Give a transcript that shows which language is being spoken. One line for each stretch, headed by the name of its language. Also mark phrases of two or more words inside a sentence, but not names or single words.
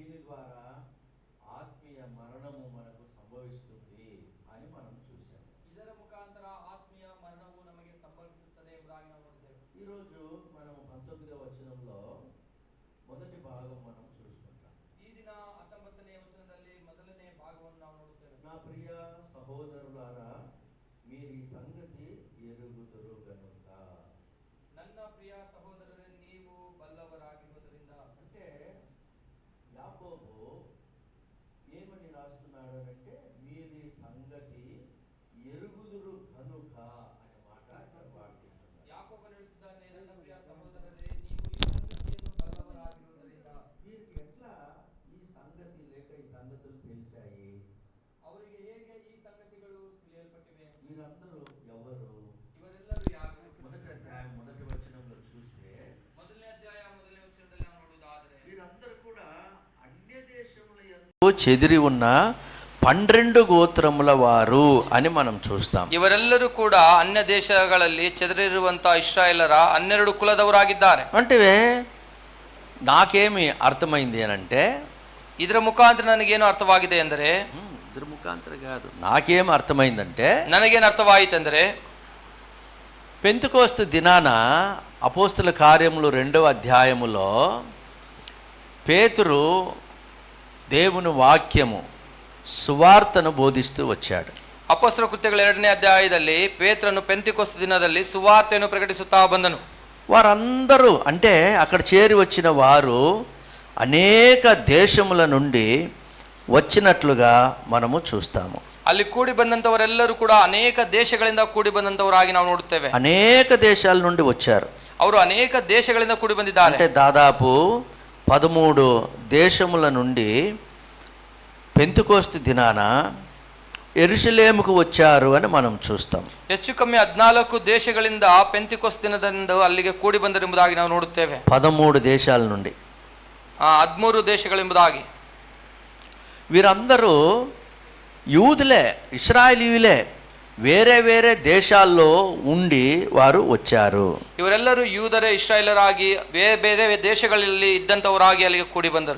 Telugu: ద్వారా ఆత్మీయ మరణము మనకు సంభవిస్తుంది అని మనం చూసాం.
Kannada: ಇದರ ಮುಖಾಂತರ ಆತ್ಮೀಯ ಮರಣವು ನಮಗೆ ಸಂಭವಿಸುತ್ತದೆ ಎಂಬುದಾಗಿ ನಾವು ನೋಡಿದ್ದೇವೆ.
Telugu: ఈరోజు మనం 19వ వచనంలో మొదటి భాగం మనం చూసుకుంటాం.
Kannada: ఈ ದಿನ 19ನೇ ವಚನದಲ್ಲಿ ಮೊದಲನೇ ಭಾಗವನ್ನು ನಾವು ನೋಡುತ್ತೇವೆ.
Telugu: నా ప్రియ సహోదరులారా, మీరు ఈ సంగతి ఎరుగుదురు గనుక.
Kannada: ನನ್ನ ಪ್ರಿಯ ಸಹೋದರರೇ, ನೀವು ಬಲ್ಲವರಾಗಿರುವುದರಿಂದ.
Telugu: అంటే యాకోబు ఏమని రాస్తున్నాడు అంటే, మీరు ఈ సంగతి ఎరుగుదురు కనుక అనే మాట ఇక్కడ వాడుతున్నాడు.
Kannada: ಯಾಕೋಬನು ಹೇಳುತ್ತಿದ್ದಾನೆ, ನನ್ನ ಪ್ರಿಯ ಸಹೋದರರೇ, ನೀವು ಈ ಸಂಗತಿಯನ್ನು ಬಲ್ಲವರಾಗಿರುವುದರಿಂದ.
Telugu: వీరికి ఎట్లా ఈ సంగతి లేక ఈ సంగతులు తెలిసాయి?
Kannada: ಅವರಿಗೆ ಹೇಗೆ ಈ ಸಂಗತಿಗಳು ತಿಳಿಯಲ್ಪಟ್ಟಿವೆ?
Telugu: వీరందరూ ఎవరు?
Kannada: ಇವರೆಲ್ಲರೂ ಯಾರು?
Telugu: మొదటి అధ్యాయం మొదటి వచనంలో చూస్తే,
Kannada: ಮೊದಲನೇ ಅಧ್ಯಾಯ ಮೊದಲನೇ ವಚನದಲ್ಲಿ ನಾವು ನೋಡುವುದಾದರೆ,
Telugu: వీరందరూ కూడా అన్య దేశముల యందు చెదిరి ఉన్న 12 గోత్రముల వారు అని మనం చూస్తాం.
Kannada: ಇವರೆಲ್ಲರೂ ಕೂಡ ಅನ್ಯ ದೇಶಗಳಲ್ಲಿ ಚೆದರಿರುವಂತಹ ಇಸ್ರಾಯೇಲರ 12 ಕುಲದವರಾಗಿದ್ದಾರೆ.
Telugu: అంటే నాకేమి అర్థమైంది అని అంటే,
Kannada: ಇದರ ಮುಖಾಂತರ ನನಗೇನು ಅರ್ಥವಾಗಿದೆ ಎಂದರೆ,
Telugu: ఇద్దరు ముఖాంతరం కాదు, నాకేం అర్థమైందంటే,
Kannada: ನನಗೇನು ಅರ್ಥವಾಯಿತೆಂದರೆ,
Telugu: పెంతెకోస్తు దినాన అపోస్తుల కార్యములు 2వ అధ్యాయములో పేతురు దేవుని వాక్యము సువార్తను బోధిస్తూ వచ్చాడు.
Kannada: ಅಪೊಸ್ತಲ ಕೃತ್ಯಗಳ 2ನೇ ಅಧ್ಯಾಯದಲ್ಲಿ ಪೇತ್ರನು ಪೆಂತೆಕೋಸ್ತ ದಿನದಲ್ಲಿ ಸುವಾರ್ತೆಯನ್ನು ಪ್ರಕಟಿಸುತ್ತಾ ಬಂದನು.
Telugu: వారందరూ అంటే అక్కడ చేరి వచ్చిన వారు అనేక దేశముల నుండి వచ్చినట్లుగా మనము చూస్తాము.
Kannada: ಅಲ್ಲಿ ಕೂಡಿ ಬಂದಂತವರೆಲ್ಲರೂ ಕೂಡ ಅನೇಕ ದೇಶಗಳಿಂದ ಕೂಡಿ ಬಂದಂತವರಾಗಿ ನಾವು ನೋಡುತ್ತೇವೆ.
Telugu: అనేక దేశాల నుండి వచ్చారు.
Kannada: ಅವರು ಅನೇಕ ದೇಶಗಳಿಂದ ಕೂಡಿ ಬಂದಿದ್ದಾರೆ.
Telugu: అంటే దాదాపు 13 దేశముల నుండి పెంతెకోస్తు దినాన యెరూషలేముకు వచ్చారు అని మనం చూస్తాం.
Kannada: ಹೆಚ್ಚು ಕಮ್ಮಿ 14 ದೇಶಗಳಿಂದ ಪೆಂತೆಕೋಸ್ತ ದಿನದಂದು ಅಲ್ಲಿಗೆ ಕೂಡಿ ಬಂದರೆಂಬುದಾಗಿ ನಾವು ನೋಡುತ್ತೇವೆ.
Telugu: 13 దేశాల నుండి
Kannada: 13 ದೇಶಗಳೆಂಬುದಾಗಿ.
Telugu: వీరందరూ యూదులే, ఇశ్రాయేలీయులే, వేరే వేరే దేశాల్లో ఉండి వారు వచ్చారు.
Kannada: ಇವರೆಲ್ಲರೂ ಯೂದರೇ, ಇಸ್ರಾಯೇಲರಾಗಿ ಬೇರೆ ಬೇರೆ ದೇಶಗಳಲ್ಲಿ ಇದ್ದಂತವರಾಗಿ ಅಲ್ಲಿಗೆ ಕೂಡಿ ಬಂದರು.